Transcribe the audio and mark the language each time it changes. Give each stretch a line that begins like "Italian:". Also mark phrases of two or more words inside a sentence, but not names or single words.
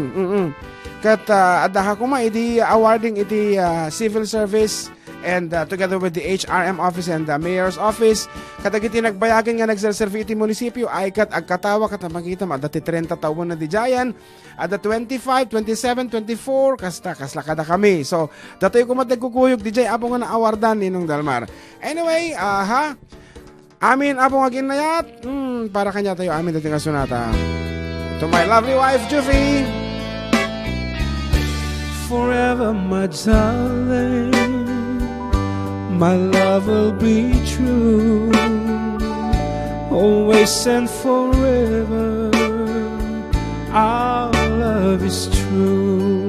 Iloko: Kat adaha ko ma iti awarding iti
English: civil service and together with the HRM office and the mayor's office
Iloko: katagiti nagbayagan nga nagserserve iti munisipyo ay kat agkatawa kat makita ma dati 30 taon na di jayan ada 25, 27, 24 kasla kada kami. So datoy ko matagkukuyog di jay apo nga na-awardan Ninong Dalmar. Anyway, amin apo nga ginayat para kanya tayo amin dati nga sunata.
English: To my lovely wife Jufy. Forever, my darling, my love will be true, always and forever, our love is true.